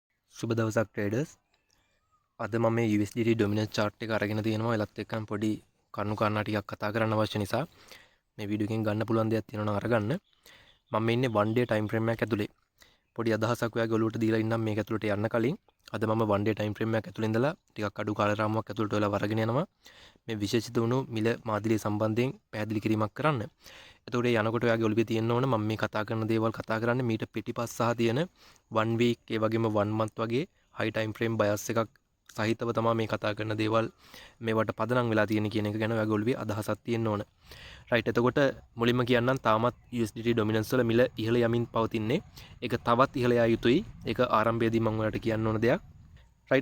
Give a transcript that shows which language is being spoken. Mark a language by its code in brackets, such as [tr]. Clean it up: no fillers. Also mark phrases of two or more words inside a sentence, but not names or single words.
[si] සුබ දවසක් ට්‍රේඩර්ස්. අද මම මේ USDT [en] dominance chart [si] එක අරගෙන තියෙනවා. එලත් එක්කම පොඩි කරුණු කාරණා ටිකක් කතා කරන්න අවශ්‍ය නිසා මේ වීඩියෝ එකෙන් ගන්න පුළුවන් දෙයක් තියෙනවා නම් අරගන්න. මම ඉන්නේ [en] 1 day time frame [si] එකක් ඇතුලේ. පොඩි අදහසක් ඔයාගේ ඔලුවට දීලා ඉන්නම් මේක ඇතුලට යන්න කලින්. අද මම [en] 1 day time frame [si] එකක් ඇතුලේ ඉඳලා ටිකක් අඩු කාල රාමුවක් ඇතුලට වෙලා වරගෙන යනවා. මේ විශේෂිත වුණු මිල මාදිලිය සම්බන්ධයෙන් පැහැදිලි කිරීමක් කරන්න. එතකොට යනකොට ඔයාගේ ඔළුවේ තියෙන්න ඕන මම මේ කතා කරන දේවල් කතා කරන්නේ මීට පිටිපස්ස සහ තියෙන 1 week ඒ වගේම 1 month වගේ [en] high time frame bias [si] එකක් සහිතව තමයි මේ කතා කරන දේවල් මේවට පදනම් වෙලා තියෙන කියන එක ගැන ඔයාගේ ඔළුවේ අදහසක් තියෙන්න ඕන. රයිට්. එතකොට මුලින්ම කියන්නම් තාමත් USDT ඩොමිනන්ස් වල මිල ඉහළ යමින් පවතින්නේ. ඒක තවත් ඉහළ යා යුතුයි. ඒක ආරම්භයේදී මම ඔයාලට කියන්න ඕන දෙයක්. රයිට්.